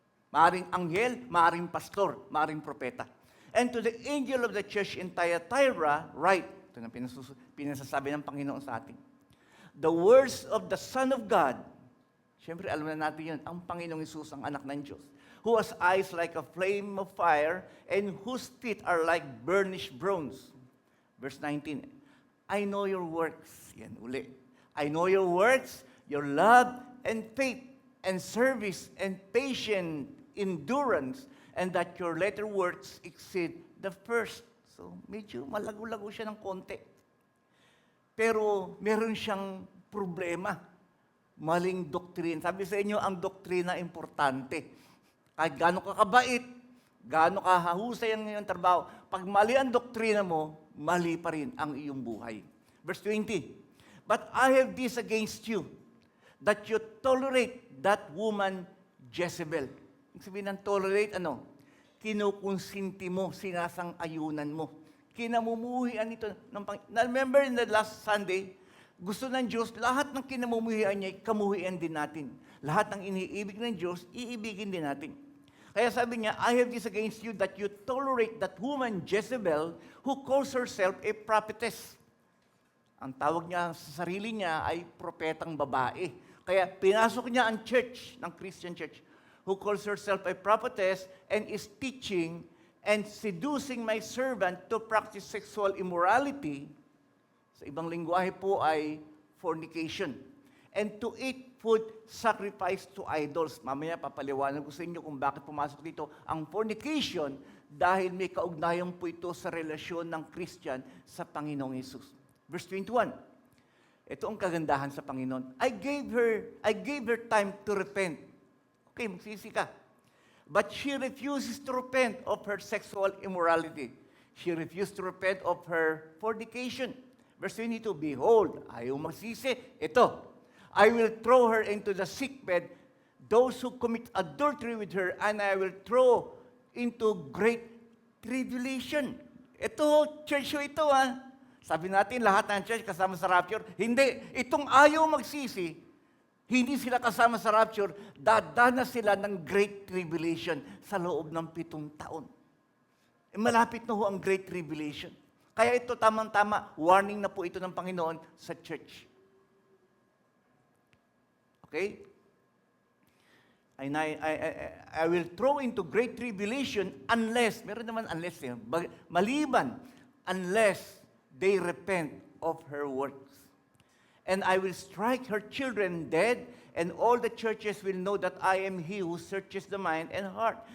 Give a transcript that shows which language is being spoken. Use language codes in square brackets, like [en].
[tl] Maaring anghel, maaring pastor, maaring propeta. [en] And to the angel of the church in Thyatira, write, [tl] ito na pinasasabi ng Panginoon sa atin, [en] the words of the Son of God, [tl] siyempre alam na natin yun, ang Panginoong Hesus, ang anak ng Diyos, [en] who has eyes like a flame of fire, and whose teeth are like burnished bronze. Verse 19, I know your works. [tl] Yan, uli. [en] I know your works, your love and faith and service and patient endurance, and that your latter works exceed the first. [tl] So, medyo malago-lago siya ng konti. Pero meron siyang problema. Maling doktrina. Sabi sa inyo, ang doktrina importante. Kahit gaano ka kabait, gaano ka hahusay ang iyong trabaho, pag mali ang doktrina mo, mali pa rin ang iyong buhay. [en] Verse 20, but I have this against you, that you tolerate that woman Jezebel. [tl] Ibig sabihin ng tolerate, kinukonsinti mo, sinasang-ayunan mo. Kinamumuhian ito. [en] Remember in the last Sunday, [tl] gusto ng Diyos, lahat ng kinamumuhian niya, kamuhian din natin. Lahat ng iniibig ng Diyos, iibigin din natin. Kaya sabi niya, [en] I have this against you, that you tolerate that woman Jezebel, who calls herself a prophetess. [tl] Ang tawag niya sa sarili niya ay propetang babae. Kaya pinasok niya ang church, ng Christian church, [en] who calls herself a prophetess and is teaching and seducing my servant to practice sexual immorality. [tl] Sa ibang lingwahe po ay fornication. [en] And to eat food sacrificed to idols. [tl] Mamaya papaliwanag ko sa inyo kung bakit pumasok dito ang fornication dahil may kaugnayan po ito sa relasyon ng Christian sa Panginoong Hesus. Verse 21, ito ang kagandahan sa Panginoon. [en] I gave her time to repent. Okay, [tl] magsisi ka. [en] But she refuses to repent of her sexual immorality. She refused to repent of her fornication. Verse 22, behold, [tl] ayaw magsisi. [en] Ito, I will throw her into the sickbed, those who commit adultery with her, and I will throw into great tribulation. [tl] Ito, church ito Sabi natin, lahat ng church kasama sa rapture. Hindi. Itong ayaw magsisi, hindi sila kasama sa rapture, dadana sila ng great tribulation sa loob ng 7 taon. Malapit na ho ang great tribulation. Kaya ito, tamang-tama, warning na po ito ng Panginoon sa church. Okay? [en] I will throw into great tribulation unless, [tl] meron naman unless, maliban, [en] unless they repent of her works. And I will strike her children dead, and all the churches will know that I am he who searches the mind and heart.